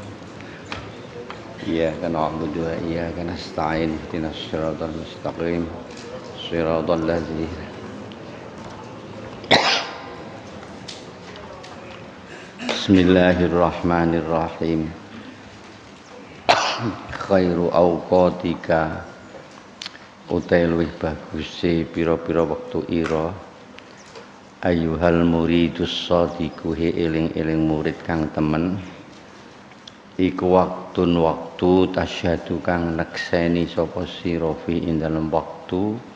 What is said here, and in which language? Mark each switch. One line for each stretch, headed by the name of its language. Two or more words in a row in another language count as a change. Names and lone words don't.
Arabic: إياك نعبد وإياك نستعين. اهدنا الصراط المستقيم. صراط الذين بسم الله الرحمن الرحيم. خير أوقاتك
Javanese: utai luwih baguse pira-pira wektu ira
Arabic: أيها المريد الصادق
Javanese: eling-eling murid kang temen iku waktun waktu tasyhadu kang nekseni sapa sira fi ing dalem wektu